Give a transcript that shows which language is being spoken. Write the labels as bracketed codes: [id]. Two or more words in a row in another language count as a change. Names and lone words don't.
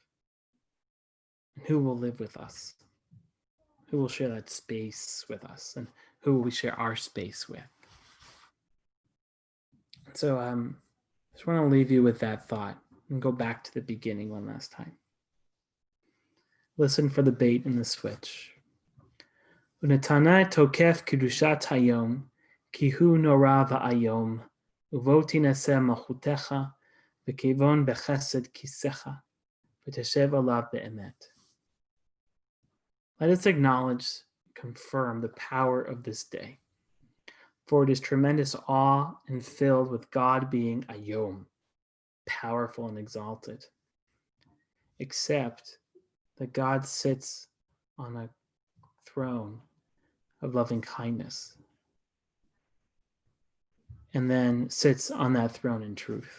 [en] And who will live with us. Who will share that space with us, and who will we share our space with. So I just want to leave you with that thought and go back to the beginning one last time. Listen for the bait and the switch. [he] ונתנה תוקף קדושת היום, כי הוא נורא ואיום, ובו תנשא מלכותך, ויכון בחסד כסאך, ותשב עליו באמת. [en] Let us acknowledge, confirm the power of this day, for it is tremendous awe and filled with God being ayom, powerful and exalted, except that God sits on a throne of loving kindness and then sits on that throne in truth.